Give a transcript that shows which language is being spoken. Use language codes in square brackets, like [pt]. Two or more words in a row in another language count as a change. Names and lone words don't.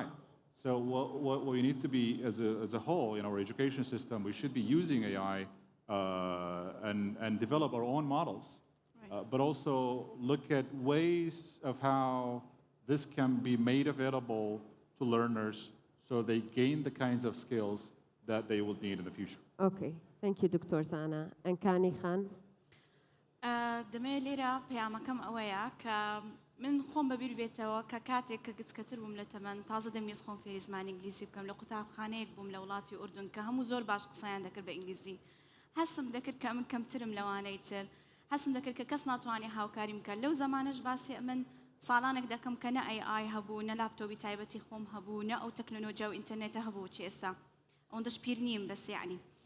[en] So what we need to be, as a whole, in our education system, we should be using AI and develop our own models, Right. but also look at ways of how this can be made available to learners so they gain the kinds of skills that they will need in the future. Okay, thank you, Dr. Zana. And Kani Khan? [ckb] دەمەوێت لێرە پەیامەکەم ئەوەیە کە من خۆم بەبیر بێتەوە کە کاتێک کە گچکەتر بووم لە تەمەن تازە دەمویست خۆم فێری زمانی ئینگلیزی بکەم لە قوتابخانەیەک بووم لە وڵاتی ئوردون کە هەموو زۆر باش قسەیان دەکرد بە ئینگلیزی هەستم دەکرد کە من کەمترم لەوانەی تر هەستم دەکرد کە کەس ناتوانێت هاوکاری بکات لەو زمانەش باسی من ساڵانێک دەکەم کە نە AI هەبوو نە لاپتۆپی تایبەتی خۆم هەبوو نە ئەو تەکنۆلۆژیا و ئینتەرنێتە هەبوو چی ئێستا ئەوەندەش پیر نیم بەس یعنی